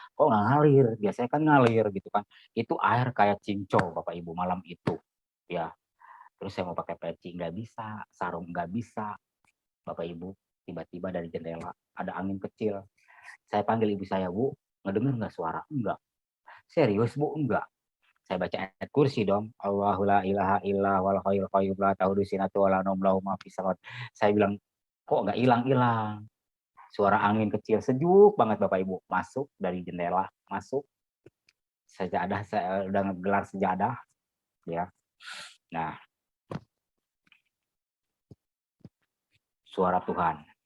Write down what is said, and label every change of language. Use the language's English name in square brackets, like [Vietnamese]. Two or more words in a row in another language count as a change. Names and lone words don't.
[Indonesian] Kok nggak ngalir, biasanya kan ngalir gitu kan. Itu air kayak cincau Bapak Ibu malam itu ya. Terus saya mau pakai peci nggak bisa, sarung nggak bisa Bapak Ibu. Tiba-tiba dari jendela ada angin kecil, saya panggil ibu saya, Bu, ngedenger nggak suara? Enggak. Serius Bu? Enggak. Saya baca ayat kursi dong. [Arabic] الله لا إله إلا والحي القيوم لا تأخذه سنة ولا نوم له ما في السماوات. [Indonesian] Saya bilang, kok nggak hilang-hilang? Suara angin kecil sejuk banget Bapak Ibu, masuk dari jendela, masuk. Sejadah, saya udah ngegelar sejadah ya. Nah, suara Tuhan.